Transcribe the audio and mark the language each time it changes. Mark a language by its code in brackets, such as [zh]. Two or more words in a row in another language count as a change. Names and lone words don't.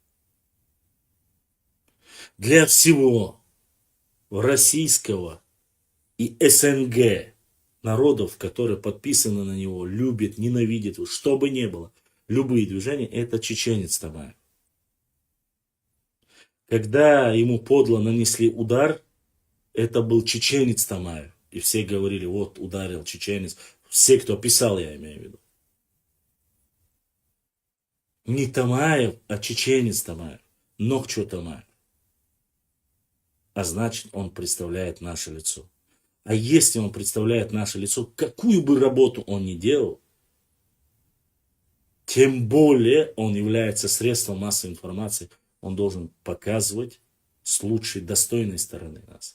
[ru] Для всего российского и СНГ народов, которые подписаны на него, любят, ненавидят, что бы ни было, любые движения, это чеченец Тамаев. Когда ему подло нанесли удар, это был чеченец Тамаев. И все говорили, вот ударил чеченец. Все, кто писал, я имею в виду. Не Тамаев, а чеченец Тамаев. Нохчо Тамаев. А значит, он представляет наше лицо. А если он представляет наше лицо, какую бы работу он ни делал, тем более он является средством массовой информации, он должен показывать с лучшей, достойной стороны нас.